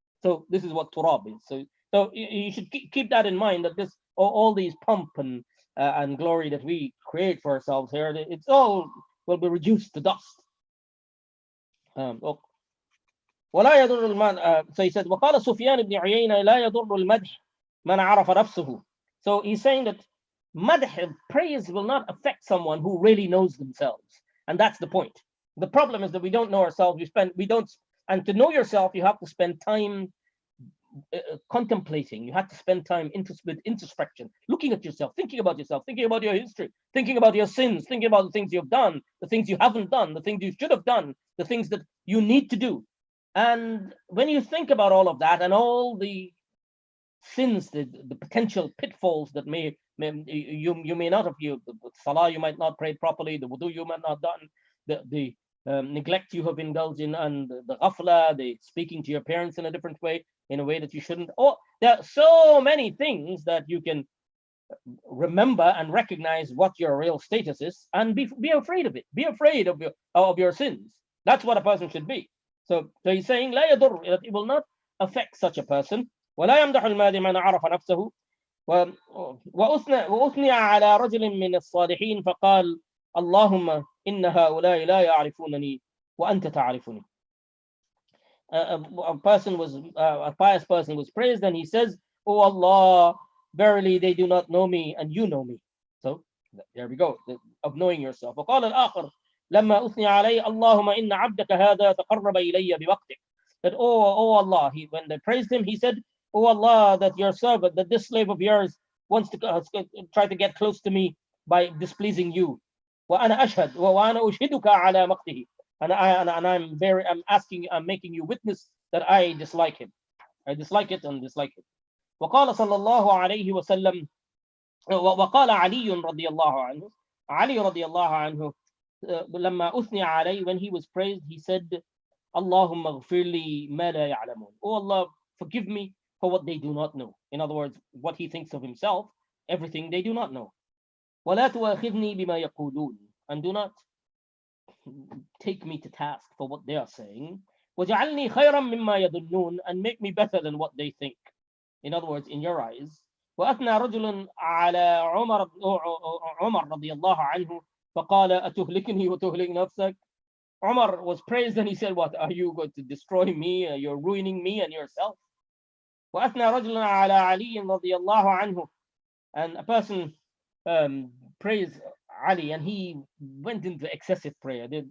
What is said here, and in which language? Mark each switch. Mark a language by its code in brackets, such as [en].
[en] So this is what turab is. So you should keep that in mind, that this all these pomp and glory that we create for ourselves here, it's all will be reduced to dust. [ar] ولا يضر المدح. [en] So he said [ar] وقال سفيان بن عيينة لا يضر المدح من عرف نفسه. [en] So he's saying that madh, praise, will not affect someone who really knows themselves, and that's the point. The problem is that we don't know ourselves. And to know yourself, you have to spend time contemplating. You have to spend time with introspection, looking at yourself, thinking about your history, thinking about your sins, thinking about the things you've done, the things you haven't done, the things you should have done, the things that you need to do. And when you think about all of that and all the sins, the potential pitfalls that you may not have, the salah you might not pray properly, the wudu you might not have done, the neglect you have indulged in, and the ghafla, the speaking to your parents in a different way, in a way that you shouldn't. Oh, there are so many things that you can remember and recognize what your real status is, and be afraid of it. Be afraid of your sins. That's what a person should be. So he's saying [ar] لا يضر, [en] that it will not affect such a person. [ar] ولا يمدح المادح من عرف نفسه. وأثنى على رجل من الصالحين فقال اللهم إن هؤلاء لا يعرفونني وأنت تعرفني. [en] A pious person was praised, and he says, "Oh Allah, verily they do not know me, and you know me." So there we go, of knowing yourself. [ar] وقال الآخر لما أثني علي اللهم إن عبدك هذا تقرب إلي بوقتك. [en] That oh Allah, when they praised him, he said, "Oh Allah, that your servant, that this slave of yours wants to try to get close to me by displeasing you. [ar] وأنا أشهد وأنا أشهدك على مقته." [en] And I'm making you witness that I dislike him. I dislike it and dislike it. [ar] وقال صلى الله عليه وسلم وقال علي رضي الله عنه. Ali رضي الله عنه لما أثني عليه, [en] when he was praised, he said, [ar] اللهم اغفر لي ما لا يعلمون. [en] Oh Allah, forgive me for what they do not know. In other words, what he thinks of himself, everything they do not know. [ar] ولا تؤاخذني بما يقولون. [en] And do not take me to task for what they are saying. [ar] وجعلني خيرا مما يظنون, [en] and make me better than what they think. In other words, in your eyes. [ar] وأثنى رجل على عمر رضي الله عنه فقال أتهلكني وتهلك نفسك. [en] Umar was praised, and he said, what, are you going to destroy me? You're ruining me and yourself. [ar] وأثنى رجل على علي رضي الله عنه, [en] and a person praised Ali, and he went into excessive praise.